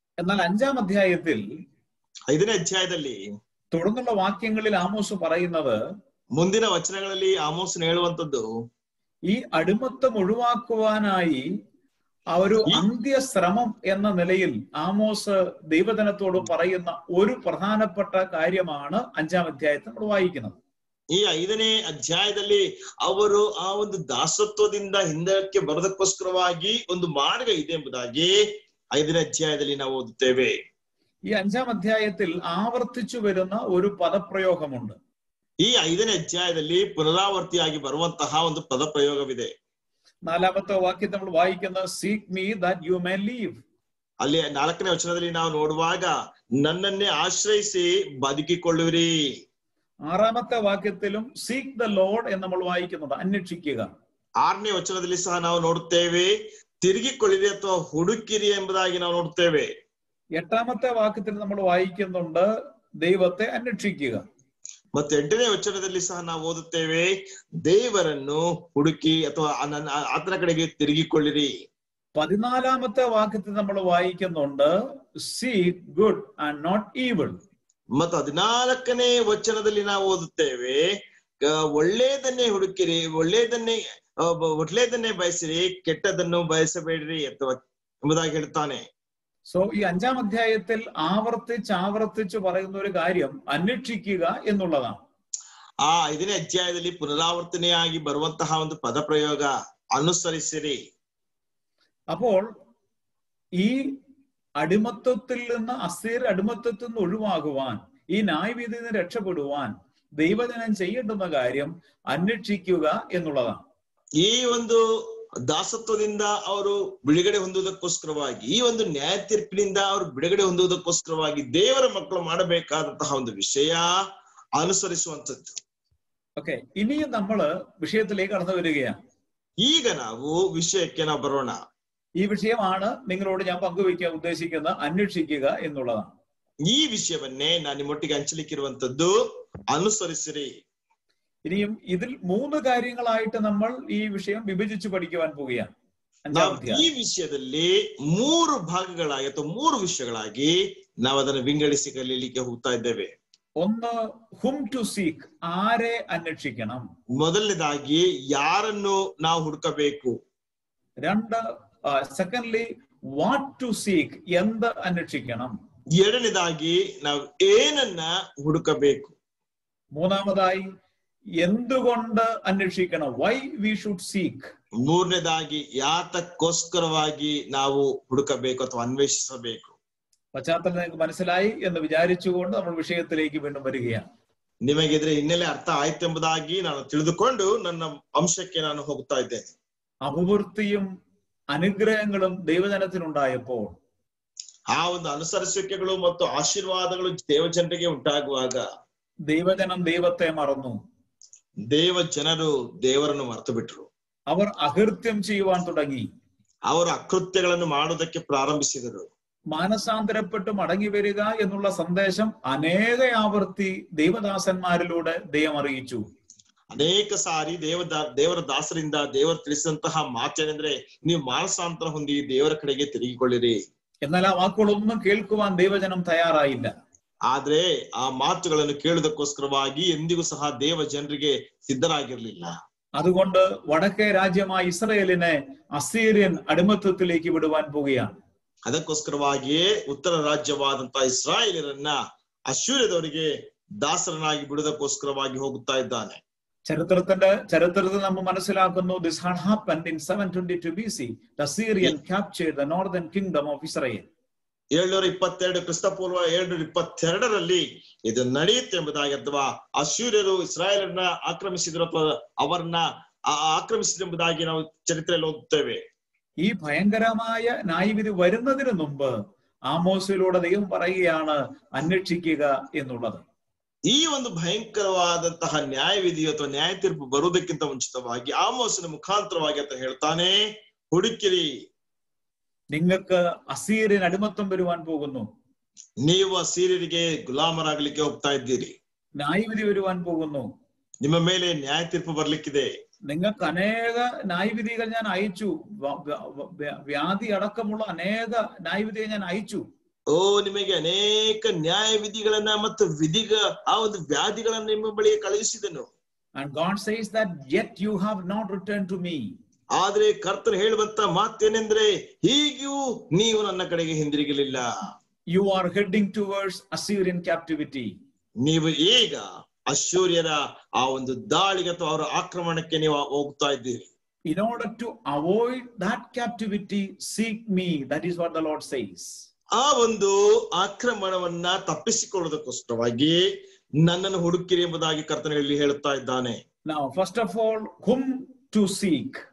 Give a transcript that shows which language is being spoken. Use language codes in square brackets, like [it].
[ml] എന്നാൽ 5-ാം അധ്യായത്തിൽ [kn] 5ನೇ ಅಧ್ಯಾಯದಲ್ಲಿ [ml] തുടർന്നുള്ള വാക്യങ്ങളിൽ ആമോസ് പറയുന്നത്, [kn] ಮುಂದಿನ ವಚನಗಳಲ್ಲಿ ಆಮೋಸನು ಹೇಳುವಂತದ್ದು, [ml] ഈ അടിമത്തം ഒഴിവാക്കുവാനായി ഒരു അന്ത്യശ്രമം എന്ന നിലയിൽ ആമോസ് ദൈവജനത്തോട് പറയുന്ന ഒരു പ്രധാനപ്പെട്ട കാര്യമാണ് 5-ാം അധ്യായത്തിൽ നമ്മൾ വായിക്കുന്നത്. [kn] ಈ 5ನೇ ಅಧ್ಯಾಯದಲ್ಲಿ ಅವರು ಆ ಒಂದು ದಾಸತ್ವದಿಂದ ಹಿಂದಕ್ಕೆ ಬರೋದಕ್ಕೋಸ್ಕರವಾಗಿ ಒಂದು ಮಾರ್ಗ ಇದೆ ಎಂಬುದಾಗಿ 5ನೇ ಅಧ್ಯಾಯದಲ್ಲಿ ನಾವು ಓದುತ್ತೇವೆ. [ml] ഈ 5-ാം അധ്യായത്തിൽ ആവർത്തിച്ചു വരുന്ന ഒരു പദപ്രയോഗമുണ്ട്. [kn] ಈ 5ನೇ ಅಧ್ಯಾಯದಲ್ಲಿ ಪುನರಾವರ್ತಿಯಾಗಿ ಬರುವಂತಹ ಒಂದು ಪದ ಪ್ರಯೋಗವಿದೆ. [ml] 4-ാമത്തെ വാക്യത്തിൽ നമ്മൾ വായിക്കുന്നത്, [en] Seek me that you may live. [kn] ಅಲ್ಲಿ 4ನೇ ವಚನದಲ್ಲಿ ನಾವು ನೋಡುವಾಗ, ನನ್ನನ್ನೇ ಆಶ್ರಯಿಸಿ ಬದುಕಿಕೊಳ್ಳುವಿರಿ. [ml] 6-ാമത്തെ വാക്യത്തിലും [en] seek the Lord [ml] എന്ന് നമ്മൾ വായിക്കുന്നുണ്ട്, അന്വേഷിക്കുക. [kn] 6ನೇ ವಚನದಲ್ಲಿ ಸಹ ನಾವು ನೋಡುತ್ತೇವೆ, ತಿರುಗಿಕೊಳ್ಳಿರಿ ಅಥವಾ ಹುಡುಕಿರಿ ಎಂಬುದಾಗಿ ನಾವು ನೋಡುತ್ತೇವೆ. [ml] 8-ാമത്തെ വാക്യത്തിൽ നമ്മൾ വായിക്കുന്നുണ്ട്, ദൈവത്തെ അന്വേഷിക്കുക. [kn] ಮತ್ತೆ 8ನೇ ವಚನದಲ್ಲಿ ಸಹ ನಾವು ಓದುತ್ತೇವೆ, ದೇವರನ್ನು ಹುಡುಕಿ ಅಥವಾ ಆತನ ಕಡೆಗೆ ತಿರುಗಿಕೊಳ್ಳಿರಿ. [ml] 14-ാമത്തെ വാക്യത്തിൽ നമ്മൾ വായിക്കുന്നുണ്ട്, [en] Seek good and not evil. [kn] ಮತ್ತು 14ನೇ ವಚನದಲ್ಲಿ ನಾವು ಓದುತ್ತೇವೆ, ಒಳ್ಳೆಯದನ್ನೇ ಹುಡುಕಿರಿ, ಒಳ್ಳೆಯದನ್ನೇ ಬಯಸಿರಿ, ಕೆಟ್ಟದನ್ನು ಬಯಸಬೇಡ್ರಿ ಅಥವಾ ಎಂಬುದಾಗಿ ಹೇಳ್ತಾನೆ. [ml] സോ ഈ 5-ാം അധ്യായത്തിൽ ആവർത്തിച്ച് പറയുന്ന ഒരു കാര്യം അന്വേഷിക്കുക എന്നുള്ളതാണ്. [kn] ಆ 5ನೇ ಅಧ್ಯಾಯದಲ್ಲಿ ಪುನರಾವರ್ತನೆಯಾಗಿ ಬರುವಂತಹ ಒಂದು ಪದ ಪ್ರಯೋಗ, ಅನುಸರಿಸಿರಿ. [ml] അപ്പോൾ ഈ അടിമത്വത്തിൽ നിന്ന്, അസീർ അടിമത്വത്തിൽ നിന്ന് ഒഴിവാകുവാൻ, ഈ ന്യായവിധിയിൽ നിന്ന് രക്ഷപ്പെടുവാൻ ദൈവജനം ചെയ്യേണ്ടുന്ന കാര്യം അന്വേഷിക്കുക എന്നുള്ളതാണ്. [kn] ಈ ಒಂದು ದಾಸತ್ವದಿಂದ ಅವರು ಬಿಡುಗಡೆ ಹೊಂದುವುದಕ್ಕೋಸ್ಕರವಾಗಿ, ಈ ಒಂದು ನ್ಯಾಯ ತೀರ್ಪಿನಿಂದ ಅವರು ಬಿಡುಗಡೆ ಹೊಂದುವುದಕ್ಕೋಸ್ಕರವಾಗಿ ದೇವರ ಮಕ್ಕಳು ಮಾಡಬೇಕಾದಂತಹ ಒಂದು ವಿಷಯ ಅನುಸರಿಸುವಂಥದ್ದು. [ml] ഓക്കെ, ഇനിയും നമ്മള് വിഷയത്തിലേക്ക് കടന്നു വരികയാണ്. [kn] ಈಗ ನಾವು ವಿಷಯಕ್ಕೆ ನಾವು ಬರೋಣ. [ml] ഈ വിഷയമാണ് നിങ്ങളോട് ഞാൻ പങ്കുവയ്ക്കാൻ ഉദ്ദേശിക്കുന്ന അന്വേഷിക്കുക എന്നുള്ളതാണ്. [kn] ಈ ವಿಷಯವನ್ನೇ ನಾನು ನಿಮ್ಮೊಟ್ಟಿಗೆ ಹಂಚಲಿಕ್ಕಿರುವಂತದ್ದು, ಅನುಸರಿಸಿರಿ. [ml] ഇനിയും ഇതിൽ 3 കാര്യങ്ങളായിട്ട് നമ്മൾ ഈ വിഷയം വിഭജിച്ച് പഠിക്കുവാൻ പോവുകയാണ്. [kn] ಈ ವಿಷಯದಲ್ಲಿ 3 ಭಾಗಗಳಾಗಿ ಅಥವಾ 3 ವಿಷಯಗಳಾಗಿ ನಾವು ಅದನ್ನು ವಿಂಗಡಿಸಿ ಕಲಿಯಲಿಕ್ಕೆ ಹೋಗ್ತಾ ಇದ್ದೇವೆ. [en] 1, whom to seek, [ml] ആരെ അന്വേഷിക്കണം. [kn] ಮೊದಲನೇದಾಗಿ ಯಾರನ್ನು ನಾವು ಹುಡುಕಬೇಕು. [en] 2, secondly, what to seek, [ml] എന്ത് അന്വേഷിക്കണം. [kn] ಎರಡನೇದಾಗಿ ನಾವು ಏನನ್ನ ಹುಡುಕಬೇಕು. [ml] 3-ാമതായി എന്തുകൊണ്ട് അന്വേഷിക്കണം, [en] why we should seek. [kn] 3ನೇದಾಗಿ ಯಾತಕ್ಕೋಸ್ಕರವಾಗಿ ನಾವು ಹುಡುಕಬೇಕು ಅಥವಾ ಅನ್ವೇಷಿಸಬೇಕು. [ml] പശ്ചാത്തലം നിങ്ങൾക്ക് മനസ്സിലായി എന്ന് വിചാരിച്ചുകൊണ്ട് നമ്മൾ വിഷയത്തിലേക്ക് വീണ്ടും വരികയാണ്. [kn] ನಿಮಗೆ ಇದರ ಹಿನ್ನೆಲೆ ಅರ್ಥ ಆಯ್ತೆಂಬುದಾಗಿ ನಾನು ತಿಳಿದುಕೊಂಡು ನನ್ನ ಅಂಶಕ್ಕೆ ನಾನು ಹೋಗ್ತಾ ಇದ್ದೇನೆ. [ml] അഭിവൃദ്ധിയും അനുഗ്രഹങ്ങളും ദൈവജനത്തിനുണ്ടായപ്പോൾ [kn] ಆ ಒಂದು ಅನುಸರಿಸುವಿಕೆಗಳು ಮತ್ತು ಆಶೀರ್ವಾದಗಳು ದೇವಜನರಿಗೆ ಉಂಟಾಗುವಾಗ [ml] ദൈവജനം ദൈവത്തെ മറന്നു. [kn] ದೇವ ಜನರು ದೇವರನ್ನು ಮರೆತು ಬಿಟ್ರು. [ml] അവർ അകൃത്യം ചെയ്യുവാൻ തുടങ്ങി. [kn] ಅವರು ಅಕೃತ್ಯಗಳನ್ನು ಮಾಡುವುದಕ್ಕೆ ಪ್ರಾರಂಭಿಸಿದರು. [ml] മാനസാന്തരപ്പെട്ട് മടങ്ങി വരിക എന്നുള്ള സന്ദേശം അനേക ആവർത്തി ದೇವದಾಸന്മാരിലൂടെ ദൈവം അറിയിച്ചു. [kn] ಅನೇಕ ಸಾರಿ ದೇವರ ದಾಸರಿಂದ ದೇವರು ತಿಳಿಸಿದಂತಹ ಮಾತೇನೆಂದ್ರೆ, ನೀವು ಮಾನಸಾಂತರ ಹೊಂದಿ ದೇವರ ಕಡೆಗೆ ತಿರುಗಿಕೊಳ್ಳಿರಿ. [ml] എന്നാൽ ആ വാക്കുകളൊന്നും കേൾക്കുവാൻ ദൈവജനം തയ്യാറായില്ല. [kn] ಆದ್ರೆ ಆ ಮಾತುಗಳನ್ನು ಕೇಳುವುದಕ್ಕೋಸ್ಕರವಾಗಿ ಎಂದಿಗೂ ಸಹ ದೇವ ಜನರಿಗೆ ಸಿದ್ಧರಾಗಿರ್ಲಿಲ್ಲ. [ml] അതുകൊണ്ട് വടക്കേ രാജ്യമായ ഇസ്രായേലിനെ അസീറിയൻ അടിമത്തത്തിലേക്ക് വിടുവാൻ പോവുകയാണ്. [kn] ಅದಕ್ಕೋಸ್ಕರವಾಗಿಯೇ ಉತ್ತರ ರಾಜ್ಯವಾದಂತಹ ಇಸ್ರಾಯೇಲರನ್ನ ಅಶ್ಶೂರ್ಯದವರಿಗೆ ದಾಸರನಾಗಿ ಬಿಡುವುದಕ್ಕೋಸ್ಕರವಾಗಿ ಹೋಗುತ್ತಾ ಇದ್ದಾನೆ. [ml] ചരിത്രത്തിൽ നമ്മൾ മനസ്സിലാക്കുന്നു, [en] this had happened in 722 BC. The Assyrian captured the northern kingdom of Israel. [kn] 722 ಕ್ರಿಸ್ತಪೂರ್ವ 722ರಲ್ಲಿ ಇದು ನಡೆಯುತ್ತೆ ಎಂಬುದಾಗಿ, ಅಥವಾ ಅಶ್ಶೂರ್ಯರು ಇಸ್ರಾಯೇಲರನ್ನ ಆಕ್ರಮಿಸಿದ್ರು ಅಥವಾ ಅವರನ್ನ [ml] ആക്രമിച്ചതെമ്പതായി [kn] ನಾವು [ml] ചരിത്രത്തിൽ [kn] ഓതുತ್ತೇವೆ. [ml] ഈ ഭയങ്കരമായ ന്യായവിധി വരുന്നതിന് മുമ്പ് ആമോസിലൂടെ ദൈവം പറയുകയാണ് അന്വേഷിക്കുക എന്നുള്ളത്. [kn] ಈ ಒಂದು ಭಯಂಕರವಾದಂತಹ ನ್ಯಾಯವಿಧಿ ಅಥವಾ ನ್ಯಾಯ ತೀರ್ಪು ಬರುವುದಕ್ಕಿಂತ ಮುಂಚಿತವಾಗಿ ಆಮೋಸನ ಮುಖಾಂತರವಾಗಿ ಅಂತ ಹೇಳ್ತಾನೆ, ಹುಡುಕಿರಿ, [ml] നിങ്ങൾക്ക് അസീറിയൻ അടിമത്തം വരുവാൻ പോകുന്നു. [kn] ನೀವು ಅಸೀರ್ಯರಿಗೆ ಗುಲಾಮರಾಗಲಿಕ್ಕೆ ಹೋಗ್ತಾ ಇದ್ದೀರಿ. [ml] ന്യായവിധി വരുവാൻ പോകുന്നു. [kn] ನಿಮ್ಮ ಮೇಲೆ ನ್ಯಾಯ ತೀರ್ಪು ಬರ್ಲಿಕ್ಕಿದೆ. [ml] നിങ്ങൾക്ക് അനേക ന്യായവിധികൾ ഞാൻ അയച്ചു. വ്യാധി അടക്കമുള്ള അനേക ന്യായവിധികൾ ഞാൻ അയച്ചു. [kn] ಓ, ನಿಮಗೆ ಅನೇಕ ನ್ಯಾಯವಿಧಿಗಳನ್ನ ಮತ್ತು ಆ ಒಂದು ವ್ಯಾಧಿಗಳನ್ನ ನಿಮ್ಮ ಬಳಿಗೆ ಕಳುಹಿಸಿದನು. [en] And God says that yet you have not returned to me. [kn] ಆದ್ರೆ ಕರ್ತನು ಹೇಳುವಂತ ಮಾತೇನೆಂದ್ರೆ, ಹೀಗೂ ನೀವು ನನ್ನ ಕಡೆಗೆ ಹಿಂದಿರುಗಲಿಲ್ಲ. [en] You are heading towards Assyrian captivity. [kn] ನೀವು ಈಗ ಅಶ್ಶೂರ್ಯರ ಆ ಒಂದು ದಾಳಿಗೆ ಅಥವಾ ಅವರ ಆಕ್ರಮಣಕ್ಕೆ ನೀವು ಹೋಗ್ತಾ ಇದ್ದೀರಿ. [en] In order to avoid that captivity, seek me. That is what the Lord says. [kn] ಆ ಒಂದು ಆಕ್ರಮಣವನ್ನ ತಪ್ಪಿಸಿಕೊಳ್ಳುವುದಕ್ಕೋಸ್ಕರವಾಗಿ ನನ್ನನ್ನು ಹುಡುಕಿರಿ ಎಂಬುದಾಗಿ ಕರ್ತನಲ್ಲಿ ಹೇಳುತ್ತಾ ಇದ್ದಾನೆ. [en] Now, first of all, whom to seek?